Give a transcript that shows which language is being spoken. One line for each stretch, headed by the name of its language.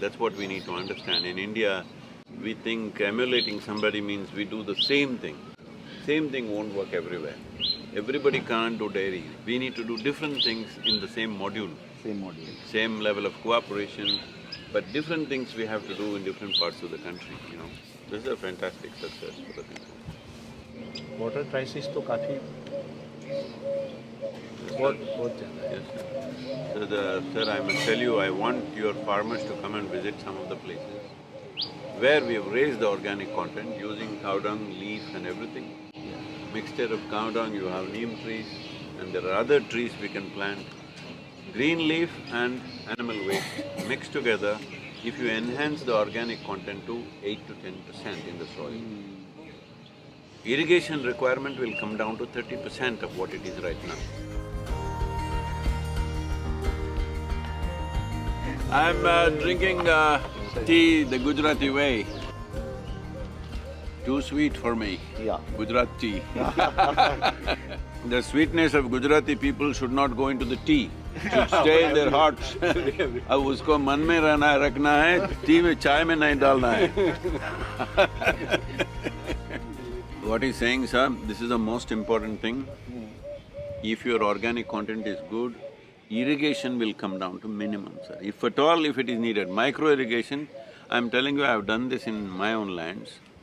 English: That's what we need to understand. In India, we think emulating somebody means we do the same thing. Same thing won't work everywhere. Everybody can't do dairy. We need to do different things in the same module. Same level of cooperation, but different things we have to do in different parts of the country, you know. This is a fantastic success for the country.
Hindi: Water crisis तो काफ़ी बहुत ज़्यादा है।
English: Yes, sir, I must tell you, I want your farmers to come and visit some of the places where we have raised the organic content using cow dung, leaf and everything. Mixture of cow dung, you have neem trees and there are other trees we can plant. Green leaf and animal waste mixed together, if you enhance the organic content to 8 to 10% in the soil, irrigation requirement will come down to 30% of what it is right now. I'm drinking tea the Gujarati way. Too sweet for me. Yeah. Gujarat tea. The sweetness of Gujarati people should not go into the tea, should stay in their hearts.
Hindi: अब उसको मन में रहना रखना है, T में चाय में नहीं डालना है.
English: What he's saying, sir, this is the most important thing. If your organic content is good, irrigation will come down to minimum, sir. If at all, if it is needed, micro irrigation, I'm telling you, I've done this in my own lands.